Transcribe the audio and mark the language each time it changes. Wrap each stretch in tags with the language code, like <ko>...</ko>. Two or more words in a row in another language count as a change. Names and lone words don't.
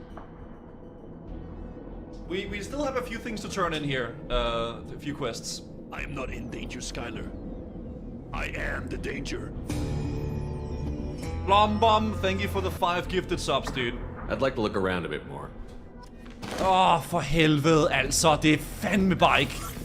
<en>We still have a few things to turn in here. A few quests. I am not in danger, Skylar. I am the danger. Blom Bomb, thank you for the 5 gifted subs, dude. I'd like to look around a bit more.</en> <da>Åh, for helvede, altså. Det er fandme bare ikke.</da>